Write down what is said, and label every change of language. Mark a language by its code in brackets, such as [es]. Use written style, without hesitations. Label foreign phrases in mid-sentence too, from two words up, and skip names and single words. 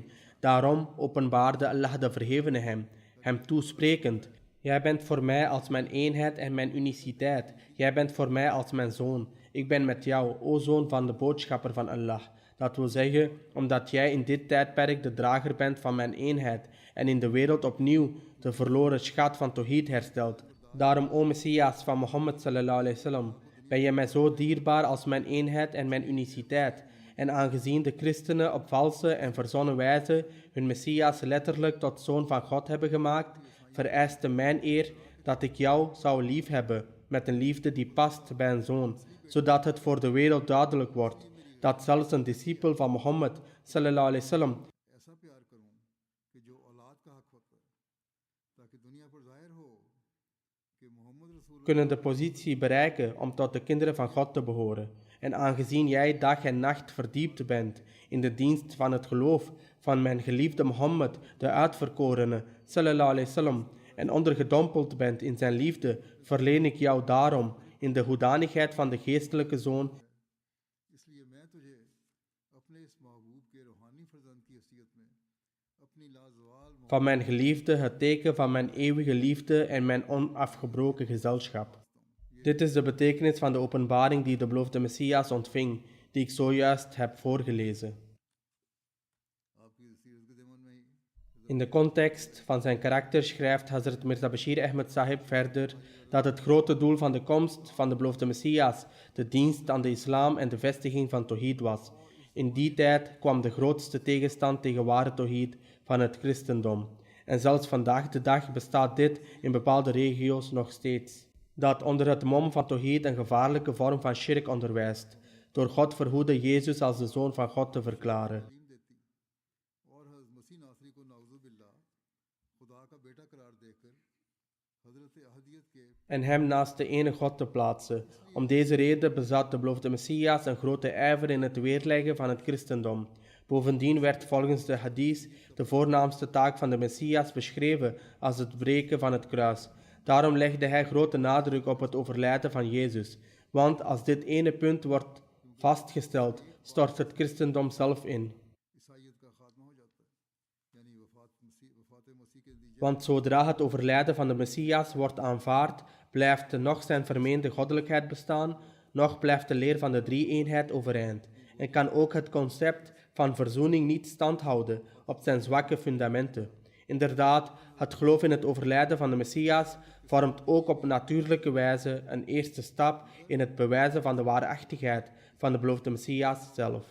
[nl] Daarom openbaarde Allah de Verhevene hem toesprekend: Jij bent voor mij als mijn eenheid en mijn uniciteit. Jij bent voor mij als mijn zoon. Ik ben met jou, o zoon van de boodschapper van Allah. Dat wil zeggen, omdat jij in dit tijdperk de drager bent van mijn eenheid en in de wereld opnieuw de verloren schat van Tawhid herstelt. Daarom, o Messias van Mohammed [ar] صلى الله عليه وسلم, [nl] ben je mij zo dierbaar als mijn eenheid en mijn uniciteit. En aangezien de christenen op valse en verzonnen wijze hun Messias letterlijk tot zoon van God hebben gemaakt, vereiste mijn eer dat ik jou zou liefhebben met een liefde die past bij een zoon, zodat het voor de wereld duidelijk wordt dat zelfs een discipel van Mohammed [ar] صلى الله عليه وسلم [ur] ایسا پیار کروں کہ جو اولاد کا حق ہوتا ہے تاکہ دنیا پر ظاہر ہو کہ محمد رسول [nl] kunnen de positie bereiken om tot de kinderen van God te behoren. En aangezien jij dag en nacht verdiept bent in de dienst van het geloof van mijn geliefde Mohammed, de uitverkorene, [ar] صلى الله عليه وسلم, [nl] en ondergedompeld bent in zijn liefde, verleen ik jou daarom in de hoedanigheid van de geestelijke zoon [ur] اس لیے میں تجھے اپنے اس محبوب کے روحانی فرزند کی حیثیت میں اپنی لازوال [nl] van mijn geliefde, het teken van mijn eeuwige liefde en mijn onafgebroken gezelschap. Dit is de betekenis van de openbaring die de beloofde Messias ontving, die ik zojuist heb voorgelezen. [ur] آپ کی سیرت کے ضمن میں ہی [nl] In de context van zijn karakter schrijft Hazrat Mirza Bashir Ahmed Sahib verder dat het grote doel van de komst van de beloofde Messias de dienst aan de islam en de vestiging van Tawhid was. In die tijd kwam de grootste tegenstand tegen ware Tawhid van het christendom. En zelfs vandaag de dag bestaat dit in bepaalde regio's nog steeds. Dat onder het mom van Tawhid een gevaarlijke vorm van shirk onderwijst, door God verhoede Jezus als de zoon van God te verklaren. [ur] تعلیم دیتی اور حضرت مسیح ناصری کو نعوذ باللہ خدا کا بیٹا قرار دے کر حضرت احدیت کے [nl] En hem naast de ene God te plaatsen. Om deze reden bezat de beloofde Messias een grote ijver in het weerleggen van het christendom. Bovendien werd volgens de hadith de voornaamste taak van de Messias beschreven als het breken van het kruis. Daarom legde hij grote nadruk op het overlijden van Jezus. Want als dit ene punt wordt vastgesteld, stort het christendom zelf in. [ur] عیسائیت کا خاتمہ ہو جاتا ہے یعنی وفات مسیح کے نتیجے [nl] Want zodra het overlijden van de Messias wordt aanvaard, blijft nog zijn vermeende goddelijkheid bestaan, nog blijft de leer van de drie-eenheid overeind. En kan ook het concept van verzoening niet standhouden op zijn zwakke fundamenten. Inderdaad, het geloof in het overlijden van de Messias vormt ook op natuurlijke wijze een eerste stap in het bewijzen van de waarachtigheid van de beloofde Messias zelf.